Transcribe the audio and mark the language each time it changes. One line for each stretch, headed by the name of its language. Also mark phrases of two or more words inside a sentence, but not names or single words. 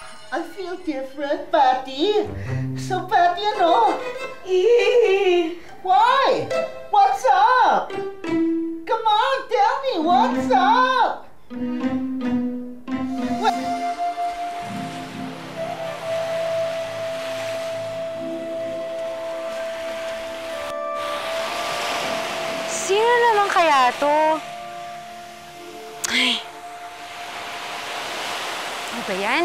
English: I feel different, Patty. So, Patty, ano? Why? What's up? Come on, tell me, what's up?
Filipino: Sino naman kaya to? Ay. Ano ba yan?